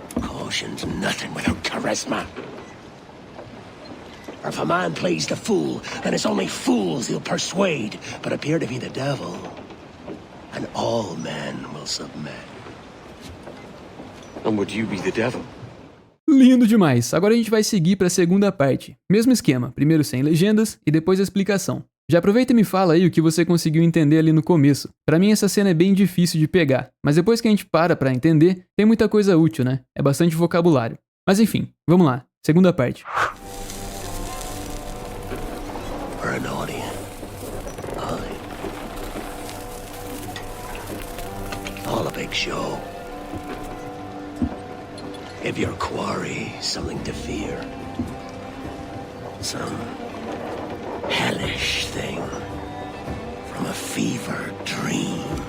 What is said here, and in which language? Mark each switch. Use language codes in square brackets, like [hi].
[en] Caution's nothing without charisma. For if a man plays the fool, then it's only fools he'll persuade, but appear to be the devil, and all men will submit. And would you be the devil? [pt] Lindo demais! Agora a gente vai seguir para a segunda parte. Mesmo esquema, primeiro sem legendas e depois a explicação. Já aproveita e me fala aí o que você conseguiu entender ali no começo. Pra mim essa cena é bem difícil de pegar, mas depois que a gente para entender, tem muita coisa útil, né? É bastante vocabulário. Mas enfim, vamos lá. Segunda parte. [en] For an audience, all a big show. Give your quarry something to fear. Some hellish thing from a fever dream.